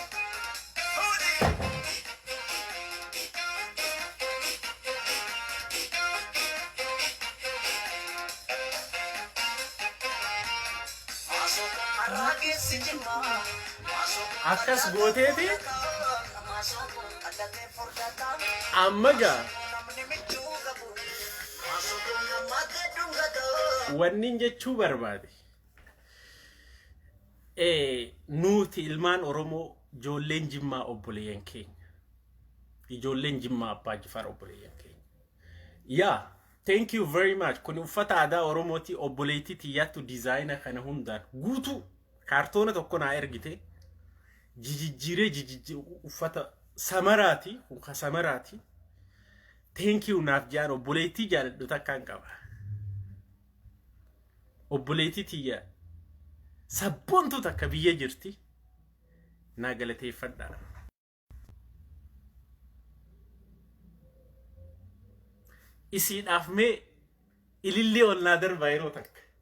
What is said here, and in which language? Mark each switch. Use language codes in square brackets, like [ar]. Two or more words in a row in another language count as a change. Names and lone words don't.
[om] Akkas gooteeti amma gaa wannin jechuu barbaade nuti ilmaan Oromoo ijoolleen Jimmaa obboleeyyan keenya ijoolleen Jimmaa Abbaa Jifaar obboleeyyan keenya yaa [en] thank you very much [om] kun uffata aadaa Oromooti obboleetii tiyyaattu diizaayina kana hundaan guutuu kaartoona tokko naa ergite jijjiiree uffata samaraati kun samaraati [en] thank you [om] naaf jaan obboleetii jaaladhu takkaan qaba obboleetii tiyya sabboontu takka biyya jirti naa galateeffadha isiidhaaf mee ilillee ol naa darbaa yeroo takka